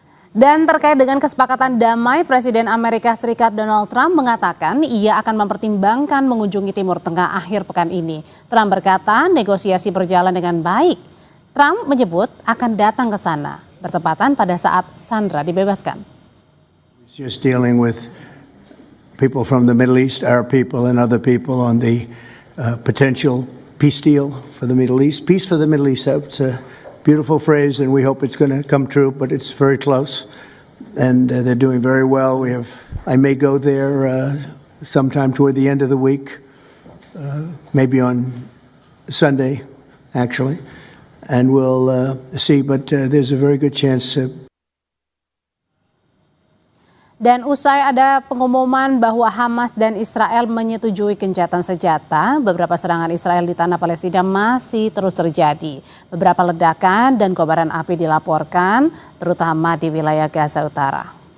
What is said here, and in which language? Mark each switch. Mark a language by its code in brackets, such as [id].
[id] Dan terkait dengan kesepakatan damai, Presiden Amerika Serikat Donald Trump mengatakan ia akan mempertimbangkan mengunjungi Timur Tengah akhir pekan ini. Trump berkata negosiasi berjalan dengan baik. Trump menyebut akan datang ke sana bertepatan pada saat Sandra dibebaskan. [en] Just dealing with people from the Middle East, Arab people and other people on the potential peace deal for the Middle East. Peace for the Middle East, it's a beautiful phrase and we hope it's going to come true, but it's very close. And they're doing very well. I may go there sometime toward the end of the week, maybe on Sunday, actually, and we'll see. But there's a very good chance. [id] Dan usai ada pengumuman bahwa Hamas dan Israel menyetujui gencatan senjata, beberapa serangan Israel di tanah Palestina masih terus terjadi. Beberapa ledakan dan kobaran api dilaporkan, terutama di wilayah Gaza Utara.